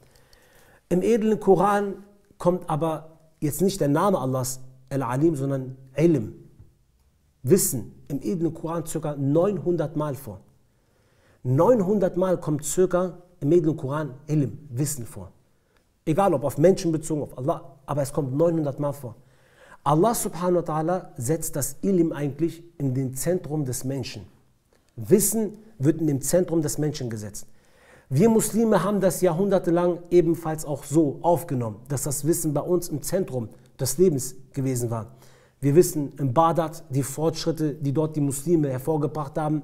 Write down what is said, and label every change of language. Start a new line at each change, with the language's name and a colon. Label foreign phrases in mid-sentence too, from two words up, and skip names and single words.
German: Im edlen Koran kommt aber jetzt nicht der Name Allahs, Al-Alim, sondern Ilm, Wissen, im edlen Koran ca. 900 Mal vor. 900 Mal kommt ca. im edlen Koran Ilm, Wissen vor. Egal ob auf Menschen bezogen, auf Allah, aber es kommt 900 Mal vor.
Arabic: الله سبحانه وتعالى
German: setzt das Ilm eigentlich in den Zentrum des Menschen. Wissen wird in dem Zentrum des Menschen gesetzt. Wir Muslime haben das jahrhundertelang ebenfalls auch so aufgenommen, dass das Wissen bei uns im Zentrum des Lebens gewesen war. Wir wissen in Bagdad die Fortschritte, die dort die Muslime hervorgebracht haben.